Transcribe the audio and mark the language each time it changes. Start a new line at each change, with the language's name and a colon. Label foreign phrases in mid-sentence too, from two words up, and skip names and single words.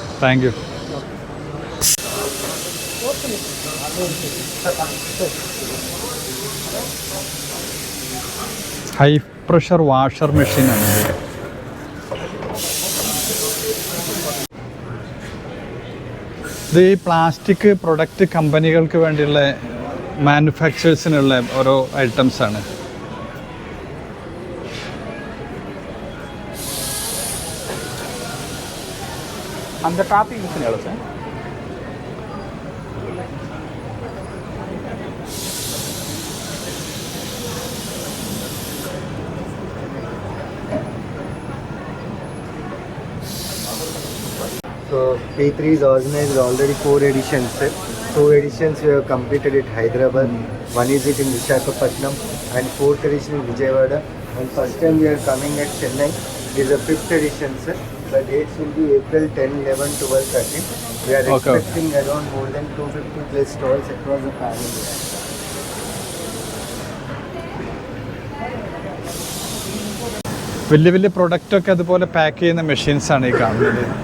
English: thank you. high pressure washer
Malayalam: മെഷീനാണ് ഇത്. ഇത് ഈ
English: plastic product
Malayalam: കമ്പനികൾക്ക് വേണ്ടിയുള്ള മാനുഫാക്ചേഴ്സിനുള്ള ഓരോ ഐറ്റംസാണ്.
Tamil: அந்த
English: topping machine
Tamil: எவ்வளோ சார்?
English: So P3 is organized already 4 editions. 2 editions we have completed at Hyderabad. One is it in Visakhapatnam and 4th edition in Vijayawada. And first time we are coming at Chennai. It is the 5th edition, sir. The dates will be April 10, 11, 12, 13. We are expecting around more than 250 plus stalls across the pan-India.
Malayalam: വലിയ വലിയ പ്രൊഡക്റ്റൊക്കെ അതുപോലെ പാക്ക് ചെയ്യുന്ന മെഷീൻസാണ് ഈ കാണുന്നത്.